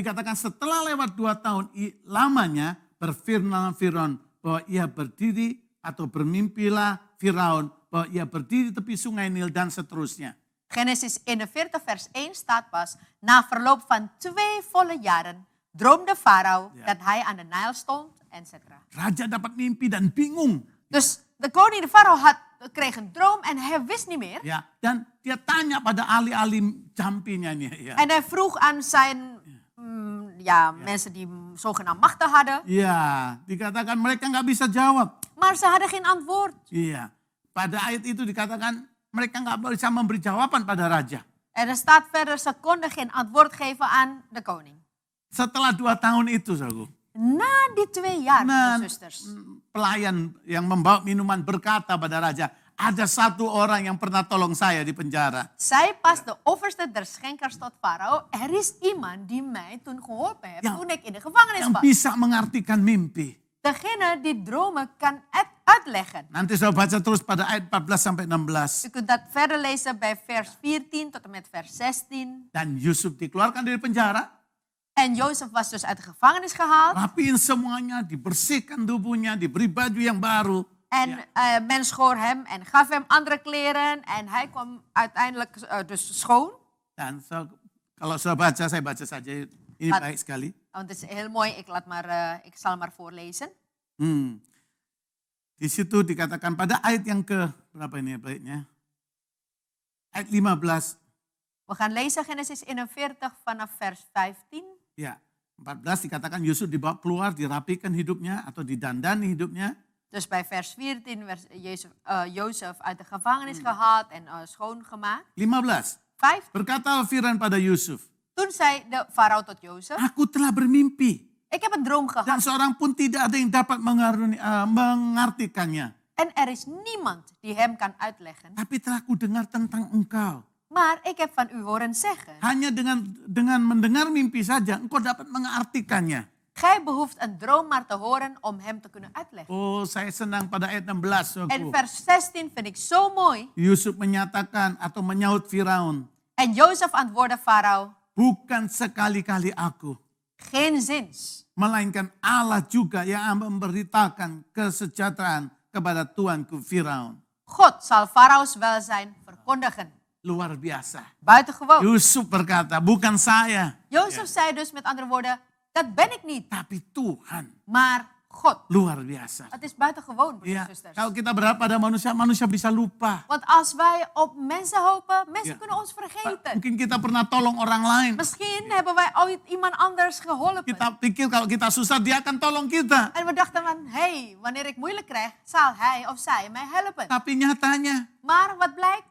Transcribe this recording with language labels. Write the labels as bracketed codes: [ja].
[id] dikatakan setelah lewat 2 tahun lamanya berfirman Firaun bahwa ia berdiri atau bermimpilah Firaun bahwa ia berdiri di tepi sungai Nil dan seterusnya. [nl] Genesis 41 vers 1 staat pas, na verloop van 2 volle jaren droomde Farao Ja. dat hij aan de Nijl stond, etc. [id] Raja dapat mimpi dan bingung. [nl] Dus de koning, de farao, kreeg een droom en hij wist niet meer. [id] Ya, dan dia tanya pada ahli-ahli jampinya nih. Ya. [nl] En hij vroeg aan zijn mensen die zogenaamd machten hadden, [id] Iya, dikatakan mereka nggak bisa jawab. [nl] maar ze hadden geen antwoord. [id] Iya, pada ayat itu dikatakan mereka nggak bisa memberi jawaban pada raja. [nl] En er staat verder, ze konden geen antwoord geven aan de koning. [id] Setelah 2 tahun itu, saudaraku, [nl] Na die 2 jaar, nah, zusters, [id] pelayan yang membawa minuman berkata pada raja, ada 1 orang yang pernah tolong saya di penjara. [nl] zei pas de overste der schenkers tot farao, er is iemand die mij toen geholpen heeft, Ja. toen ik in de gevangenis [id] Yang [nl] was. [id] bisa mengartikan mimpi. [nl] Degene die dromen kan uitleggen. [id] Nanti saya baca terus pada ayat 14 sampai 16. [nl] U kunt dat verder lezen bij vers 14 tot en met vers 16. [id] Dan Yusuf dikeluarkan dari penjara. [nl] En Jozef was dus uit de gevangenis gehaald. [id] Rapiin semuanya, dibersihkan tubuhnya, diberi baju yang baru. [nl] En men schoor hem en gaf hem andere kleren. En hij kwam uiteindelijk dus schoon. [id] Dan kalau saya baca saja. Ini [nl] Wat- [id] baik sekali. [nl] Want het is heel mooi, ik zal maar voorlezen. [id] Di situ dikatakan pada ayat yang ke berapa ini baiknya? Ayat 15. [nl] We gaan lezen Genesis 41 vanaf vers 15. [id] Ya, 14 dikatakan Yusuf dibawa keluar, dirapikan hidupnya atau didandani hidupnya. [nl] Dus bij vers 14 werd Jozef uit de gevangenis gehaald en schoongemaakt. [id] 15. [nl] 5. [id] Berkata Firaun pada Yusuf, [nl] Toen zei de farao tot Jozef, [id] aku telah bermimpi. [nl] ik heb een droom [id] Dan [nl] gehad [id] seorang pun tidak ada yang dapat mengartikannya. [nl] en er is niemand die hem kan uitleggen. [id] Tapi telah ku dengar tentang engkau. [nl] Maar ik heb van u horen zeggen, [id] Hanya dengan mendengar mimpi saja engkau dapat mengartikannya. [nl] gij behoeft een droom maar te horen om hem te kunnen uitleggen. [id] Oh, saya senang pada ayat 16. [nl] En [id] saudaraku. [nl] vers 16 vind ik zo mooi. [id] Yusuf menyatakan atau menyaut Firaun, [nl] En Jozef antwoordde farao, [id] bukan sekali-kali aku, [nl] geen zins. [id] melainkan Allah juga yang memberitakan kesejahteraan kepada tuanku Firaun. [nl] God zal farao's welzijn verkondigen. [id] Luar biasa. [nl] Buitengewoon. [id] Yusuf berkata, bukan saya, [nl] Jozef zei dus met andere woorden, dat ben ik niet, [id] tapi Tuhan. [nl] maar God. [id] Luar biasa. [nl] Het is buitengewoon, broeders [id] Ya, [nl] en zusters. [id] kalau kita berharap pada manusia, manusia bisa lupa. [nl] Want als wij op mensen hopen, mensen Ja. kunnen ons vergeten. [id] Mungkin kita pernah tolong orang lain. [nl] Misschien hebben wij ooit iemand anders geholpen. [id] Kita pikir kalau kita susah, dia akan tolong kita. [nl] En we dachten van, hey, wanneer ik moeilijk krijg, zal hij of zij mij helpen. [id] Tapi nyatanya, [nl] Maar wat blijkt?